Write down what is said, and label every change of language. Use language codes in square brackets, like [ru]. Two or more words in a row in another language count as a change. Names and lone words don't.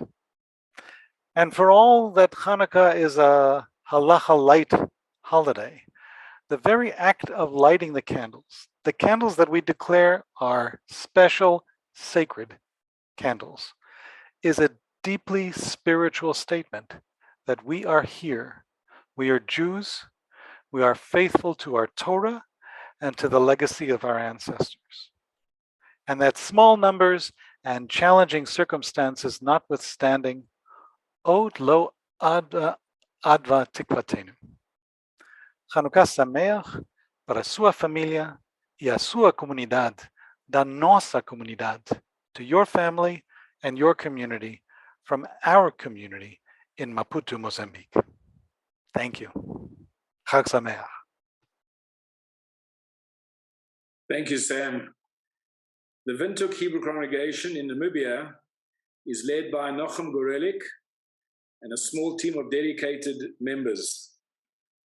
[en] And for all that Hanukkah is a halacha light holiday, the very act of lighting the candles that we declare are special, sacred candles, is a deeply spiritual statement that we are here. We are Jews, we are faithful to our Torah and to the legacy of our ancestors. And that small numbers and challenging circumstances notwithstanding, [he] עוד לא אבדה תקוותנו. חנוכה שמח [pt] para sua família e a sua comunidade, da nossa comunidade, [en] to your family and your community, from our community in Maputo, Mozambique. Thank you. [he] חג שמח. [en] Thank you, Sam. The Windhoek Hebrew congregation in Namibia is led by Nochem Gorelik and a small team of dedicated members.